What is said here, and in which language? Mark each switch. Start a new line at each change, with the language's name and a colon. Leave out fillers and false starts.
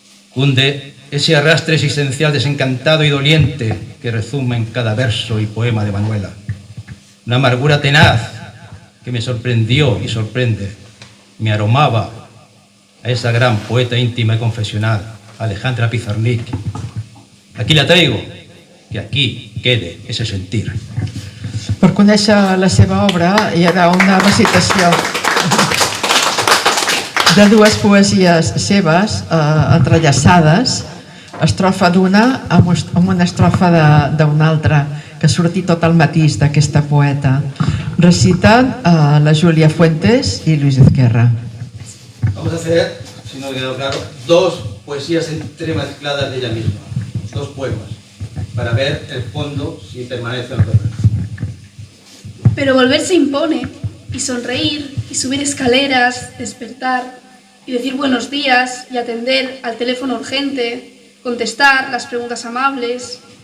Spanish: Cunde ese arrastre existencial desencantado y doliente que rezuma en cada verso y poema de Manuela. Una amargura tenaz que me sorprendió y sorprende. Me aromaba a esa gran poeta íntima y confesional, Alejandra Pizarnik. Aquí la traigo, que aquí quede ese sentir.
Catalan: Per conèixer la seva obra hi haurà una recitació de 2 poesies seves entrellaçades, estrofa d'una amb una estrofa d'una altra, que surti tot el matís d'aquesta poeta.
Spanish: Recitan la Julia Fuentes y Luis Ezquerra. Vamos a hacer, si no ha quedado claro, dos poesías entremezcladas de ella misma, dos poemas, para ver el fondo si permanece o no permanece. Pero volver se impone, y sonreír, y subir escaleras, despertar, y decir buenos días, y atender al teléfono urgente, contestar las preguntas amables.